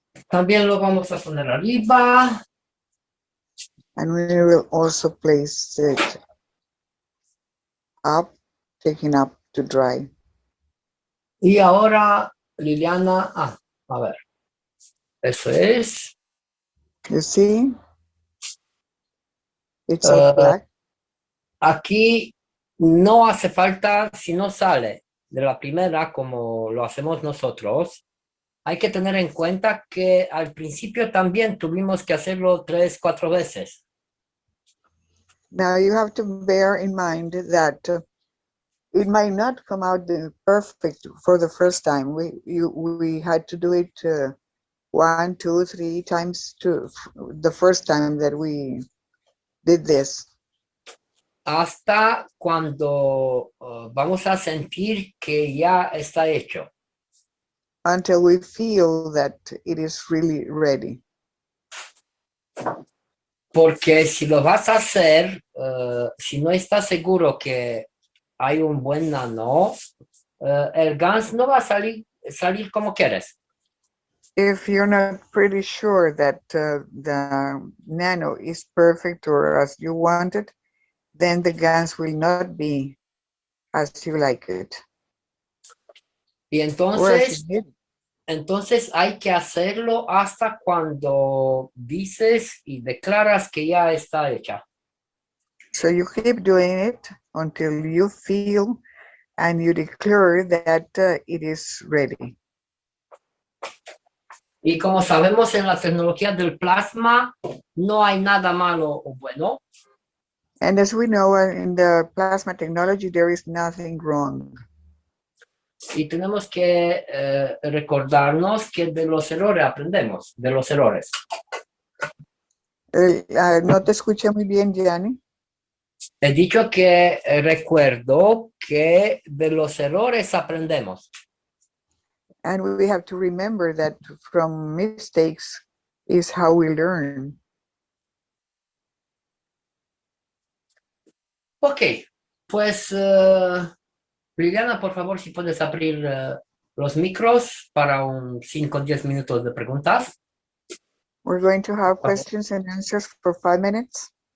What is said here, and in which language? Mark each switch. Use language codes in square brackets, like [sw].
[es] También lo vamos a poner arriba. [en] And we will also place it up, taking up to dry. [es] Y ahora, Liliana, a ver. Eso es. [en] You see? It's all black. [es] Aquí no hace falta, si no sale de la primera como lo hacemos nosotros, hay que tener en cuenta que al principio también tuvimos que hacerlo 3, 4 veces. [en] Now you have to bear in mind that it might not come out perfect for the first time. We had to do it 1, 2, 3 times the first time that we did this. [es] Hasta cuando vamos a sentir que ya está hecho. [en] Until we feel that it is really ready. [es] Porque si lo vas a hacer, si no estás seguro que hay un buen nano, el GANS no va a salir como quieres. [en] If you're not pretty sure that the nano is perfect or as you want it, then the GANS will not be as you like it. [es] Y [en] Or as you need. [es] entonces hay que hacerlo hasta cuando dices y declaras que ya está hecha. [en] So you keep doing it until you feel and you declare that it is ready. [es] Y como sabemos en la tecnología del plasma, no hay nada malo o bueno. [en] And as we know in the plasma technology, there is nothing wrong. [es] Y tenemos que recordarnos que de los errores aprendemos, de los errores. No te escuché muy bien, Gianni. He dicho que recuerdo que de los errores aprendemos. [en] And we have to remember that from mistakes is how we learn. [es] Ok, pues Liliana, por favor, si puedes abrir los micros para un 5 o 10 minutos de preguntas. [en] We're going to have questions and answers for 5 minutes.